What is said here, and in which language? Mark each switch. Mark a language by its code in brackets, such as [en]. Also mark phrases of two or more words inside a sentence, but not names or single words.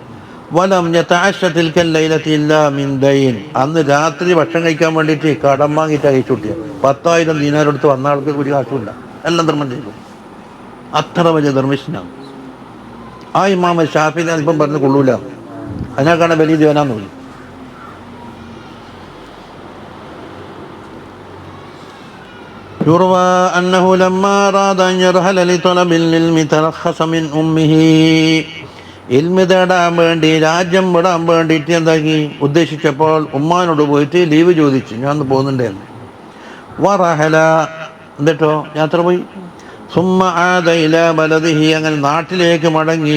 [ar] ولم يتعش تلك الليلة إلا من دين, [ml] അന്ന് രാത്രി ഭക്ഷണം കഴിക്കാൻ വേണ്ടിയിട്ട് കടം വാങ്ങിയിട്ട് അയച്ചു കൂട്ടിയത്. 10,000 ദീനാർ എടുത്ത് വന്ന ആൾക്ക് ഒരു കാശുമില്ല, എല്ലാം ധർമ്മം ചെയ്തു. അത്ര വലിയ ധർമ്മിഷ്ഠനാണ് ആ ഇമാം ഷാഫിഈ. ഇപ്പം പറഞ്ഞ് കൊള്ളൂല, അതിനേക്കാണ് വലിയ ദേവനാന്ന് തോന്നി. [ar] يروى أنه لما أراد أن يرحل لطلب العلم ترخص من أمه, [ml] ഇൽമ് തേടാൻ വേണ്ടി, രാജ്യം വിടാൻ വേണ്ടിയിട്ട് എന്താക്കി ഉദ്ദേശിച്ചപ്പോൾ ഉമ്മാനോട് പോയിട്ട് ലീവ് ചോദിച്ചു, ഞാൻ ഒന്ന് പോകുന്നുണ്ടായിരുന്നു. വറഹല, എന്നിട്ടോ യാത്ര പോയി. [ar] ثم عاد إلى بلده, [ml] അങ്ങനെ നാട്ടിലേക്ക് മടങ്ങി.